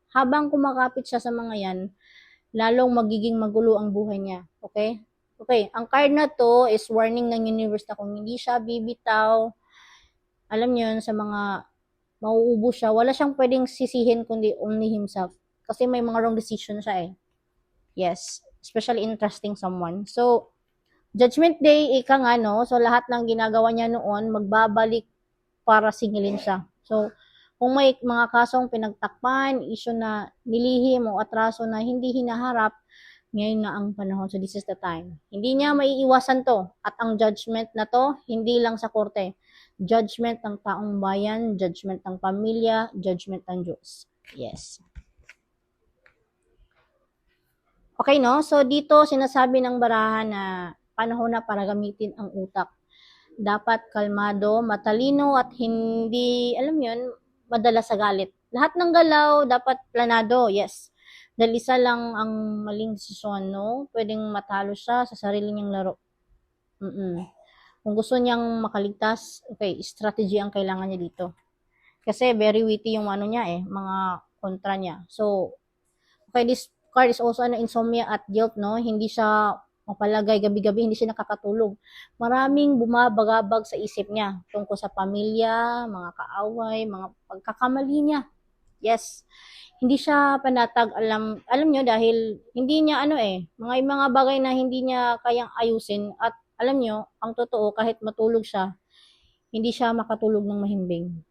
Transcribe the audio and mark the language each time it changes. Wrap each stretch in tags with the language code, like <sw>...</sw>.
<tl>Habang kumakapit siya sa mga yan, lalong magiging magulo ang buhay niya. Okay? Okay, ang card na to is warning ng universe na kung hindi siya bibitaw, alam niyo yun, sa mga mauubos siya, wala siyang pwedeng sisihin kundi</tl> <en>only himself.</en> <tl>Kasi may mga wrong decision siya eh.</tl> <en>Yes, especially in trusting someone.</en> <tl>So, Judgment Day, ika nga, no? So, lahat ng ginagawa niya noon, magbabalik para singilin siya. So, kung may mga kasong pinagtakpan, issue na nilihim o atraso na hindi hinaharap, ngayon na ang panahon.</tl> <en>So, this is the time.</en> <tl>Hindi niya maiiwasan to. At ang judgment na to, hindi lang sa korte. Judgment ng taong bayan, judgment ng pamilya, judgment ng Diyos. Yes. Okay, no? So, dito sinasabi ng barahan na panahon na para gamitin ang utak. Dapat kalmado, matalino, at hindi, alam yun, madala sa galit. Lahat ng galaw, dapat planado, yes. Dahil isa lang ang maling desisyon, no? Pwedeng matalo siya sa sarili niyang laro. Kung gusto niyang makaligtas, okay, strategy ang kailangan niya dito. Kasi</tl> <en>very witty</en> <tl>yung niya mga kontra niya.</tl> <en>So, okay, this card is also insomnia at guilt, no?</en> <tl>Hindi siya mapalagay gabi-gabi, hindi siya nakakatulog. Maraming bumabagabag sa isip niya tungkol sa pamilya, mga kaaway, mga pagkakamali niya. Yes. Hindi siya panatag, alam niyo dahil hindi niya mga bagay na hindi niya kayang ayusin at alam niyo, ang totoo kahit matulog siya, hindi siya makatulog ng mahimbing.</tl>